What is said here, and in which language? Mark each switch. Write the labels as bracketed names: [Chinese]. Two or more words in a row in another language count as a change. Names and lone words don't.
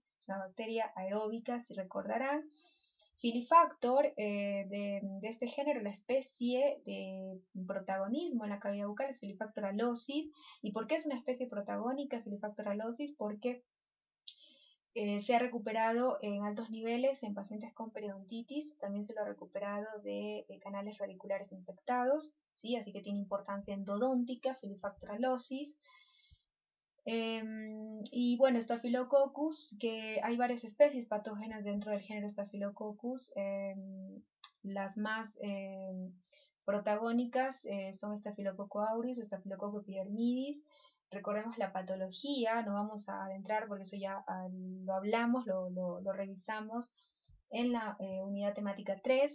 [Spanish] Es una bacteria aeróbica, si recordarán. Filifactor, de este género, la especie de protagonismo en la cavidad bucal es Filifactor alosis. ¿Y por qué es una especie protagónica Filifactor alosis? Porque se ha recuperado en altos niveles en pacientes con periodontitis, también se lo ha recuperado de canales radiculares infectados, ¿sí? Así que tiene importancia endodóntica, Filifactor alosis. Y bueno, Staphylococcus, que hay varias especies patógenas dentro del género Staphylococcus. Las más protagónicas son Staphylococcus aureus, Staphylococcus epidermidis. Recordemos la patología, no vamos a adentrar porque eso ya lo hablamos, lo revisamos en la unidad temática 3.